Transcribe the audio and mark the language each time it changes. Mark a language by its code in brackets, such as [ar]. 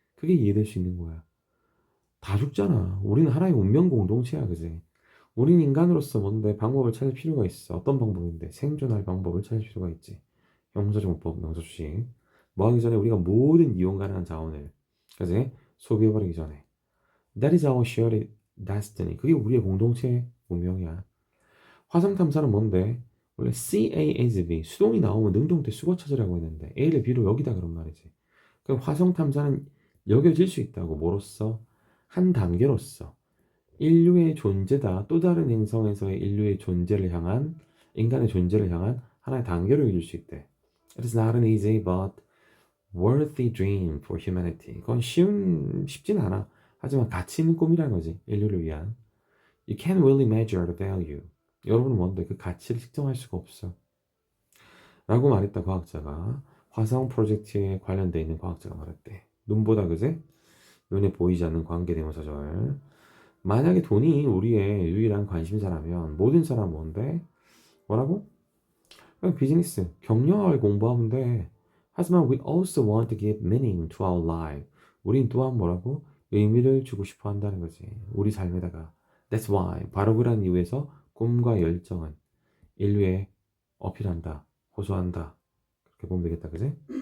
[ko] 그게 이해될 수 있는 거야. 다 죽잖아. 우리는 하나의 운명 공동체야, 그지? 우린 인간으로서 뭔데 방법을 찾을 필요가 있어. 어떤 방법인데? 생존할 방법을 찾을 필요가 있지. 형사정법, 명사주식. 뭐 하기 전에 우리가 모든 이용 가능한 자원을, 그지? 소비해버리기 전에. [en] That is our shared destiny. [ko] 그게 우리의 공동체 운명이야. 화성 탐사는 뭔데? 원래 CASB, 수동이 나오면 능동태 수거 찾으라고 했는데 A를 B로 여기다 그런 말이지. 그럼 화성 탐사는 여겨질 수 있다고. 뭐로써? 한 단계로서. 인류의 존재다. 또 다른 행성에서의 인류의 존재를 향한 인간의 존재를 향한 하나의 단계로 이룰 수 있대. [en] It is not an easy but worthy dream for humanity. [ko] 그건 쉽진 않아. 하지만 가치 있는 꿈이라는 거지. 인류를 위한. [en] You can't really measure the value. [ko] 여러분은 뭔데 그 가치를 측정할 수가 없어. 라고 말했다 과학자가. 화성 프로젝트에 관련돼 있는 과학자가 말했대. 눈보다 그제? 눈에 보이지 않는 관계대명사절. 만약에 돈이 우리의 유일한 관심사라면 모든 사람은 뭔데? 뭐라고? 그냥 비즈니스, 경영학을 공부하면 돼. 하지만 [en] we also want to give meaning to our life. [ko] 우린 또한 뭐라고? 의미를 주고 싶어 한다는 거지. 우리 삶에다가. [en] That's why. [ko] 바로 그런 이유에서 꿈과 열정은 인류에 어필한다, 호소한다. 그렇게 보면 되겠다, 그지?